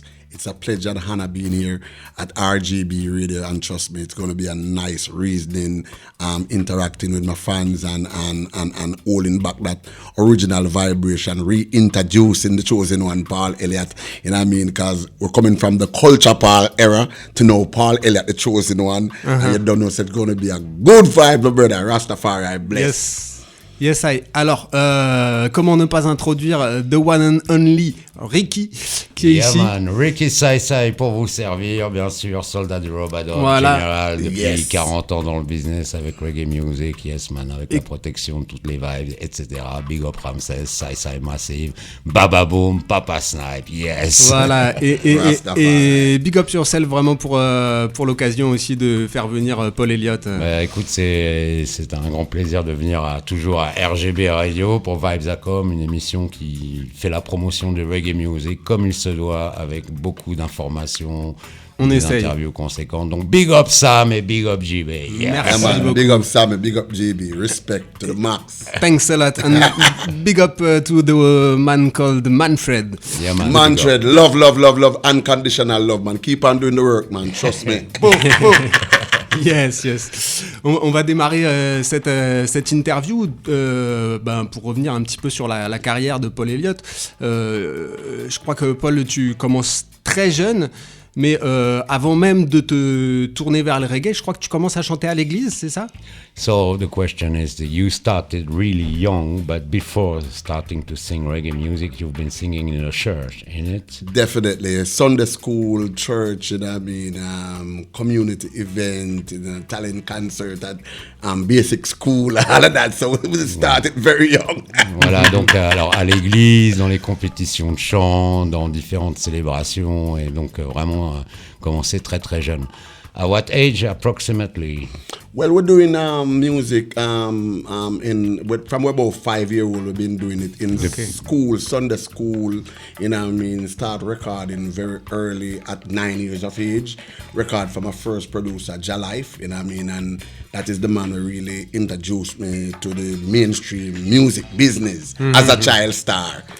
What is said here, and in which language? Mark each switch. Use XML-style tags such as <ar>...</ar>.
<en>It's a pleasure and honor being here at R.G.B Radio, and trust me, it's going to be a nice reasoning, interacting with my fans and holding back that original vibration, reintroducing the chosen one, Paul Elliott. You know what I mean? Because we're coming from the culture Paul era to now Paul Elliott, the chosen one, and you don't know, so it's going to be a good vibe, my brother. Rastafari, bless. Yes, Saï.</en> <fr>Alors, comment ne pas introduire</fr> <en>the one and only</en> <fr>Ricky, qui est ici.</fr> <en>Man.</en> <fr>Ricky Saï Saï pour vous servir, bien sûr, soldat du Robador, voilà. Général, depuis 40 ans dans le business avec Reggae Music,</fr> <en>yes man,</en> <fr>avec la protection de toutes les vibes, etc.</fr> <en>Big up Ramsès, Saï Saï Massive, Baba Boom, Papa Snipe, yes.</en> <fr>Voilà, et</fr> <en>big up yourself</en> <fr>vraiment pour l'occasion aussi de faire venir Paul Elliott. Écoute, c'est un grand plaisir de venir toujours à R.G.B Radio pour Vibes.com, une émission qui fait la promotion du reggae music comme il se doit, avec beaucoup d'informations, des interviews conséquentes. Donc big up Sam et big up GB.</fr> <en>Yeah.</en> <fr>Merci beaucoup.</fr> <en>Big up Sam et big up GB. Respect to the max. Thanks a lot. And big up to the man called Manfred. Yeah, man. Manfred, love, unconditional love, man. Keep on doing the work, man. Trust me. Yes.</en> <fr>On va démarrer cette interview pour revenir un petit peu sur la carrière de Paul Elliott. Je crois que Paul, tu commences très jeune, mais avant même de te tourner vers le reggae, je crois que tu commences à chanter à l'église, c'est ça?</fr> <en>So the question is that you started really young, but before starting to sing reggae music, you've been singing in a church, ain't it? Definitely. Sunday school, church, you know what I mean, community event, talent concert at basic school, all of that. So we started very young.</en> <fr>Voilà, donc alors à l'église, dans les compétitions de chant, dans différentes célébrations, et donc vraiment commencé très très jeune.</fr> <en>At what age approximately? Well, we're doing music from we're about 5 years old. We've been doing it in school, Sunday school. You know what I mean? Start recording very early at 9 years of age. Record from my first producer, Jalife. You know what I mean? And that is the man who really introduced me to the mainstream music business as a child star.</en>